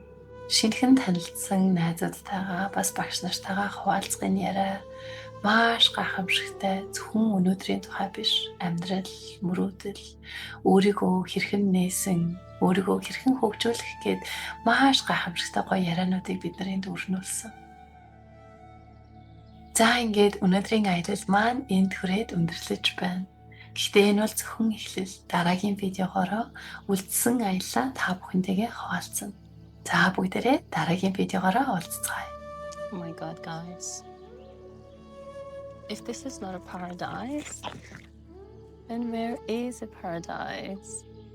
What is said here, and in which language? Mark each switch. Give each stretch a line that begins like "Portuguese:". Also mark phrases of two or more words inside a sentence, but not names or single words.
Mongolian: Шинэхэн танилцсан найзуудтайгаа бас багш нартайгаа хуваалцгын яриа маш гайхамшигтай зөвхөн өнөөдрийн тухай биш, амьдрал, мөрөөдөл, өөрийгөө хэрхэн нээсэн, өөрийгөө хэрхэн хөгжүүлэх гээд маш гайхамшигтай гоё яриануудыг бид нарын дүүрнүүлсэн. За ингээд өнөөдрийн аялал маань энд хүрээд өндөрлөж байна. Гэхдээ энэ бол зөвхөн эхлэл. Дараагийн видеогоор үлдсэн аяллаа та бүхэнтэйгээ хуваалцсан. За бүгдээрээ дараагийн видеогоор уулзцгаая.
English: Oh my god, guys. If this is not a paradise, then where is a paradise?